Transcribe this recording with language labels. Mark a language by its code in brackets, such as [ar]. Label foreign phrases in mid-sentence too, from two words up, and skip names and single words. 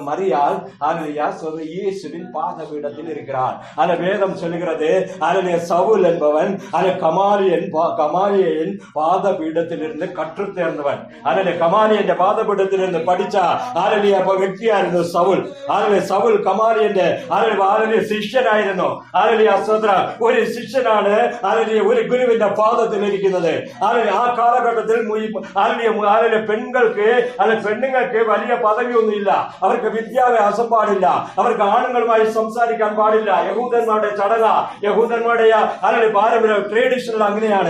[ta] மரியாள் ஹல்லேலூயா ஸ்தோத்திரம் இயேசுவின் பாத பீடத்தில் இருக்கிறாள். வேதம் சொல்லுகிறது, ஹல்லேலூயா, சவுல் என்பவன் கமாலியின் பாத பீடத்தில் இருந்து கற்று தேர்ந்தவன். கமாலியன் பாத பீடத்தில் இருந்து படிச்சா ஹல்லேலூயா வெற்றியா இருந்த சவுல். [ml] சவுல் கமாலியന്റെ ശിഷ്യനായിരുന്നു. ഹല്ലേലൂയ സ്തോത്രം. ഒരു ശിഷ്യനാണ് ഒരു ഗുരുവിന്റെ പാദത്തിൽ ഇരിക്കുന്നത്. ആ കാലഘട്ടത്തിൽ പെണ്ണുങ്ങൾക്ക് വലിയ പദവിയൊന്നുമില്ല. അവർക്ക് വിദ്യാഭ്യാസം പാടില്ല. അവർക്ക് ആണുങ്ങളുമായി സംസാരിക്കാൻ പാടില്ല. യഹൂദന്മാരുടെ ചടങ്ങ, യഹൂദന്മാരുടെ പാരമ്പര്യ ട്രഡീഷണൽ അങ്ങനെയാണ്.